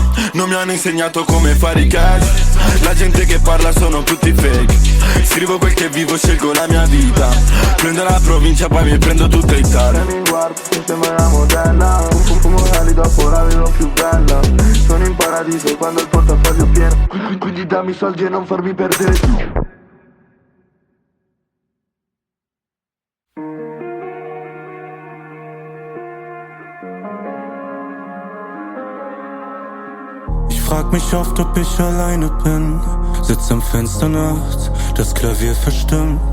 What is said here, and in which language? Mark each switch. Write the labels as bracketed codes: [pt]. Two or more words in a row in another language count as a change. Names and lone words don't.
[it] Non mi hanno insegnato come fare i cash. La gente che parla sono tutti fake. Scrivo quel che vivo, scelgo la mia vita. Prendo la provincia, poi mi prendo tutta Italia. Mi guardo, mi sembra una modella. Fumo cali dopo, la vedo più bella. Sono in paradiso quando il portafoglio è pieno. Quindi dammi soldi e non farmi perdere tu. [de] Ich frag mich oft, ob ich alleine bin. Sitz am Fenster nachts, das Klavier verstimmt.